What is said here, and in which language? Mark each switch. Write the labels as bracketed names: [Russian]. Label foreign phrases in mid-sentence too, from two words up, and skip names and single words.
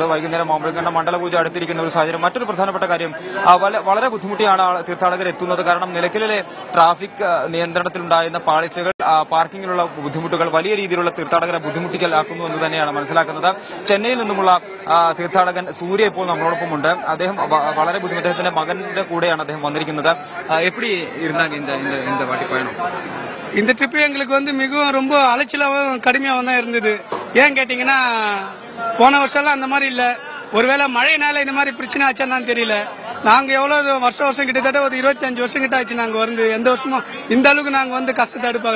[Malayalam] വൈകുന്നേരം ആകുമ്പോഴേക്കും മണ്ഡലപൂജ അടുത്തിരിക്കുന്ന ഒരു സാഹചര്യം. മറ്റൊരു പ്രധാനപ്പെട്ട കാര്യം, വളരെ ബുദ്ധിമുട്ടിയാണ് തീർത്ഥാടകർ എത്തുന്നത്. കാരണം നിലയ്ക്കലിലെ ട്രാഫിക് നിയന്ത്രണത്തിലുണ്ടായിരുന്ന പാളിച്ചകൾ, പാർക്കിങ്ങിലുള്ള ബുദ്ധിമുട്ടുകൾ വലിയ രീതിയിലുള്ള തീർത്ഥാടകരെ ബുദ്ധിമുട്ടിക്കലാക്കുന്നു എന്ന് തന്നെയാണ് മനസ്സിലാക്കുന്നത്. ചെന്നൈയിൽ നിന്നുമുള്ള തീർത്ഥാടകൻ സൂര്യ ഇപ്പോൾ നമ്മളോടൊപ്പമുണ്ട്. അദ്ദേഹം വളരെ ബുദ്ധിമുട്ട്, അദ്ദേഹത്തിന്റെ மகന്റെ கூடைയാണ് അദ്ദേഹம் வந்திருக்கிறது. [Tamil] எப்படி இருந்தாங்க இந்த வாட்டி பயணம்? இந்த ட்ரிப் எங்களுக்கு மிகவும் ரொம்ப அலைச்சலாகவும் கடுமையாகவும் தான் இருந்தது. ஏன் கேட்டீங்கன்னா, போன வருஷம்லாம் அந்த மாதிரி இல்ல. ஒருவேளை மழையினால இந்த மாதிரி பிரச்சனை ஆச்சான்னு தெரியல. நாங்க எவ்வளவு வருஷம் கிட்டத்தட்ட ஒரு 25 வருஷம் கிட்ட ஆச்சு நாங்க எந்த வருஷமும் இந்த அளவுக்கு நாங்க கஷ்டத்தை எடுப்பாங்கல.